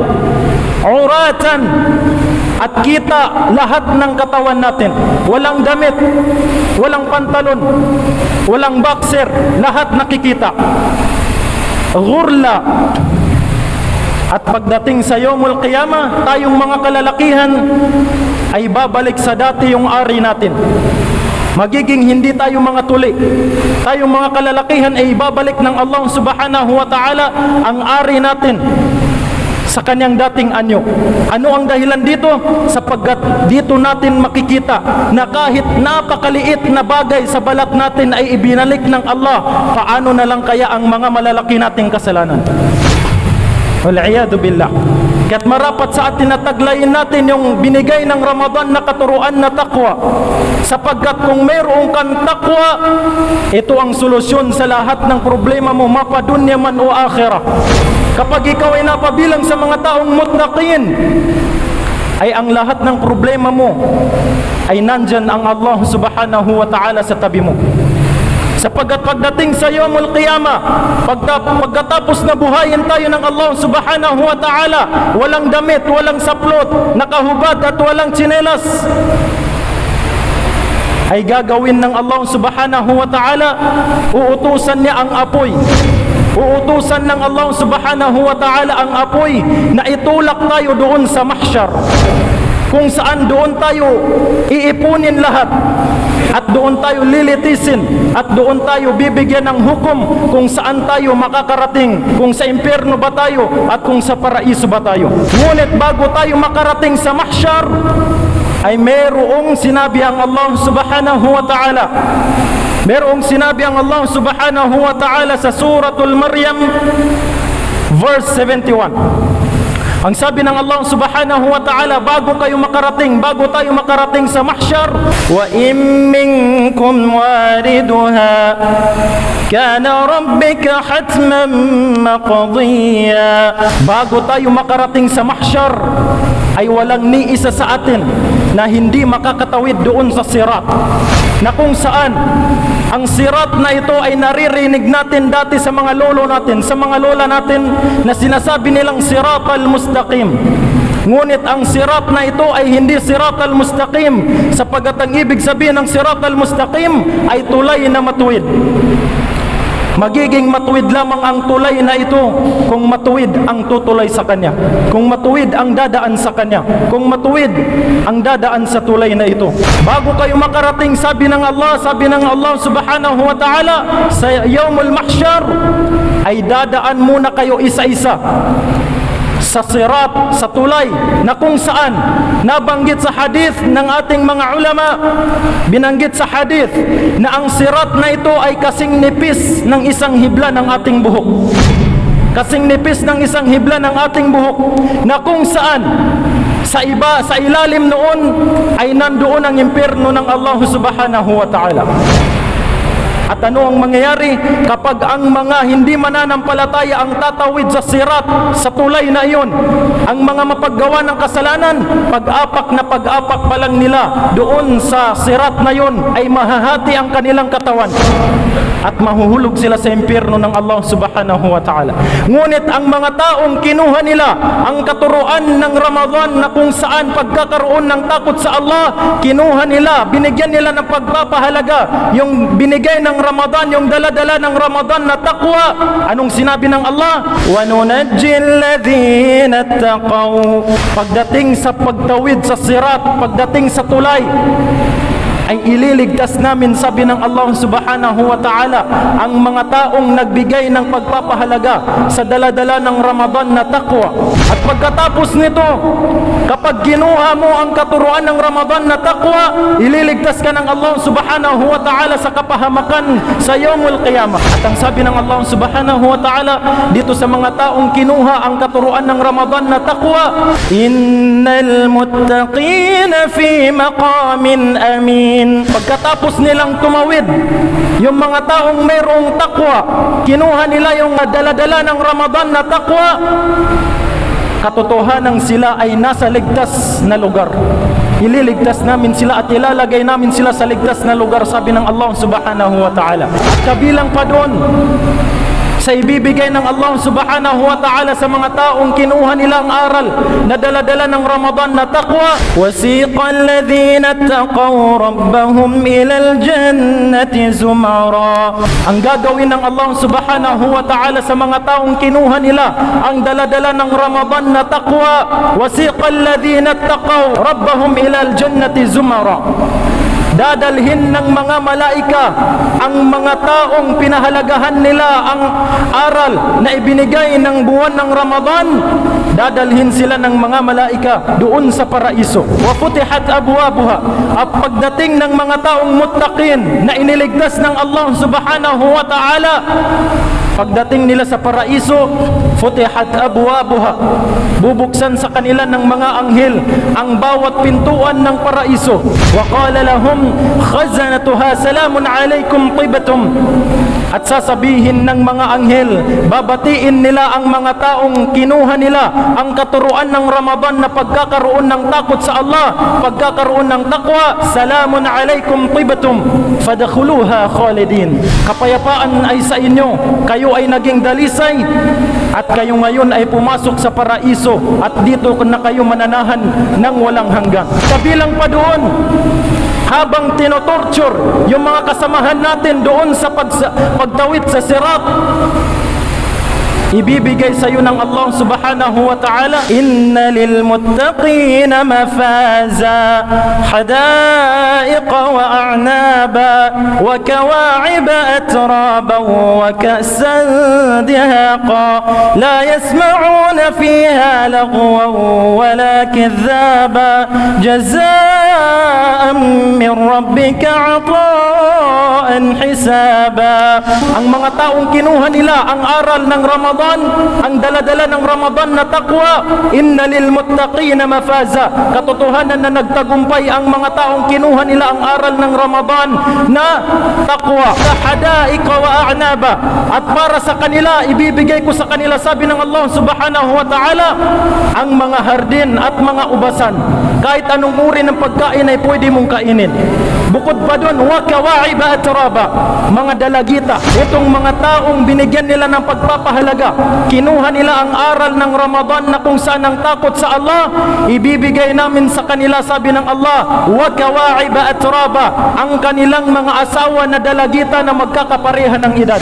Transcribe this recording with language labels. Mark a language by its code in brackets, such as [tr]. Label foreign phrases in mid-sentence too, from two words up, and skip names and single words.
[tl] Uratan, at kita lahat ng katawan natin, walang damit, walang pantalon, walang boxer, lahat nakikita. Ghurla. At pagdating sa [ar] يوم القيامة, [tl] tayong mga kalalakihan ay babalik sa dati yung ari natin. Magiging hindi tayo mga tuli. Tayong mga kalalakihan ay babalik ng [ar] الله سبحانه وتعالى [tl] ang ari natin sa kanyang dating anyo. Ano ang dahilan dito? Sapagkat dito natin makikita na kahit napakaliit na bagay sa balat natin ay ibinalik ng Allah, paano na lang kaya ang mga malalaki nating kasalanan? [ar] والعياذ بالله. [tl] Kaya't marapat sa atin na taglayin natin yung binigay ng Ramadan na katuruan na taqwa, sapagkat kung mayroong kang taqwa, ito ang solusyon sa lahat ng problema mo, mapadunya man o akhirah. Kapag ikaw ay napabilang sa mga taong muttaqin, ay ang lahat ng problema mo ay nandyan ang [ar] الله سبحانه وتعالى [tl] sa tabi mo. Sapagkat pagdating sa [ar] يوم القيامة, [tl] pagkatapos na buhayin tayo ng [ar] الله سبحانه وتعالى, [tl] walang damit, walang saplot, nakahubad at walang tsinelas, ay gagawin ng [ar] الله سبحانه وتعالى, [tl] uutusan niya ang apoy. Uutusan ng [ar] الله سبحانه وتعالى [tl] ang apoy na itulak tayo doon sa mahsyar, kung saan doon tayo iipunin lahat. at doon tayo lilitisin at doon tayo bibigyan ng hukom kung saan tayo makakarating, kung sa impyerno ba tayo at kung sa paraiso ba tayo. Ngunit bago tayo makarating sa mahsyar ay merong sinabi ang [ar] الله سبحانه وتعالى. [tl] Merong sinabi ang [ar] الله سبحانه وتعالى [tl] sa suratul Maryam verse 71. Ang sabi ng [ar] الله سبحانه وتعالى, bago tayo makarating sa mahsyar, وإن منكم واردها كان ربك حتما مقضيا. [tl] Bago tayo makarating sa mahsyar ay walang ni isa sa atin na hindi makakatawid doon sa sirat, na kung saan ang sirat na ito ay naririnig natin dati sa mga lolo natin, sa mga lola natin, na sinasabi nilang [ar] الصراط المستقيم. [tl] Ngunit ang sirat na ito ay hindi [ar] الصراط المستقيم, [tl] sapagkat ang ibig sabihin ng [ar] الصراط المستقيم [tl] ay tulay na matuwid. Magiging matuwid lamang ang tulay na ito kung matuwid ang tutulay sa kanya, kung matuwid ang dadaan sa kanya, kung matuwid ang dadaan sa tulay na ito. Bago kayo makarating, sabi ng [ar] الله سبحانه وتعالى, [tl] sa [ar] يوم المحشر [tl] ay dadaan muna kayo isa-isa sa sirat, sa tulay na kung saan nabanggit sa hadith ng ating mga ulama, binanggit sa hadith na ang sirat na ito ay kasing nipis ng isang hibla ng ating buhok. Kasing nipis ng isang hibla ng ating buhok, na kung saan sa ilalim noon ay nandoon ang impyerno ng [ar] الله سبحانه وتعالى. [tl] At ano ang mangyayari kapag ang mga hindi mananampalataya ang tatawid sa sirat, sa tulay na iyon? Ang mga mapaggawa ng kasalanan, pag-apak pa lang nila doon sa sirat na iyon ay mahahati ang kanilang katawan at mahuhulog sila sa impyerno ng [ar] الله سبحانه وتعالى. [tl] Ngunit ang mga taong kinuha nila ang katuruan ng Ramadan, na kung saan pagkakaroon ng takot sa Allah, kinuha nila, binigyan nila ng pagpapahalaga, yung binigay ng Ramadan, yung dala-dala ng Ramadan na taqwa. Anong sinabi ng Allah? [ar] وننجي الذين اتقوا. [tl] Pagdating sa pagtawid sa sirat, pagdating sa tulay, ay ililigtas namin, sabi ng [ar] الله سبحانه وتعالى, [tl] ang mga taong nagbigay ng pagpapahalaga sa dala-dala ng Ramadan na taqwa. At pagkatapos nito, kapag ginuha mo ang katuruan ng Ramadan na taqwa, ililigtas ka ng [ar] الله سبحانه وتعالى [tl] sa kapahamakan sa [ar] يوم القيامة. [tl] At ang sabi ng [ar] الله سبحانه وتعالى [tl] dito sa mga taong kinuha ang katuruan ng Ramadan na taqwa, [ar] إن المتقين في مقام أمين. [tl] Pagkatapos nilang tumawid, yung mga taong mayroong takwa, kinuha nila yung dala-dala ng Ramadan na takwa, katotohanan sila ay nasa ligtas na lugar. Ililigtas namin sila at ilalagay namin sila sa ligtas na lugar, sabi ng [ar] الله سبحانه وتعالى. [tl] At kabilang pa doon sa ibibigay ng [ar] الله سبحانه وتعالى [tl] sa mga taong kinuha nilang aral na dala-dala ng Ramadan na taqwa, [ar] وسيق الذين اتقوا ربهم إلى الجنة زمرا. [tl] Ang gagawin ng [ar] الله سبحانه وتعالى [tl] sa mga taong kinuha nila ang dala-dala ng Ramadan na taqwa, [ar] وسيق الذين اتقوا ربهم إلى الجنة زمرا. [tl] Dadalhin ng mga malaika ang mga taong pinahalagahan nila ang aral na ibinigay ng buwan ng Ramadan. Dadalhin sila ng mga malaika doon sa paraiso. [ar] وفتحت أبوابها. [tl] At pagdating ng mga taong muttaqin na iniligtas ng [ar] الله سبحانه وتعالى, [tl] pagdating nila sa paraiso, [ar] فتحت أبوابها, [tl] bubuksan sa kanila ng mga anghel ang bawat pintuan ng paraiso. [ar] وقال لهم خزنتها سلام عليكم طبتم. [tl] At sasabihin ng mga anghel, babatiin nila ang mga taong kinuha nila ang katuruan ng Ramadan na pagkakaroon ng takot sa Allah, pagkakaroon ng taqwa, [ar] سلام عليكم طبتم فادخلوها خالدين. [tl] Kapayapaan ay sa inyo, kayo ay naging dalisay at kayo ngayon ay pumasok sa paraiso at dito na kayo mananahan ng walang hanggan. Kabilang pa doon, habang tinotorture yung mga kasamahan natin doon sa pagtawid sa sirat, ibibigay sa iyo ng [ar] الله سبحانه وتعالى. إن للمتقين مفازا حدائق وأعنابا وكواعب أترابا وكأسا دهاقا لا يسمعون فيها لغوا ولا كذابا جزاء من ربك عطاء حسابا. [tl] Ang mga taong kinuha nila ang aral ng Ramadan, ang daladala ng Ramadan na taqwa, [ar] إن للمتقين مفازا, [tl] katotohanan na nagtagumpay ang mga taong kinuha nila ang aral ng Ramadan na taqwa. [ar] حدائق وأعنابا, [tl] at para sa kanila ibibigay ko sa kanila, sabi ng [ar] الله سبحانه وتعالى, [tl] ang mga hardin at mga ubasan. Kahit anong uri ng pagkain ay pwede mong kainin. Bukod pa doon, [ar] وكواعب أترابا, [tl] mga dalagita. Itong mga taong binigyan nila ng pagpapahalaga, kinuha nila ang aral ng Ramadan na kung saan ang takot sa Allah, ibibigay namin sa kanila, sabi ng Allah, [ar] وكواعب أترابا, [tl] ang kanilang mga asawa na dalagita na magkakapareha ng edad.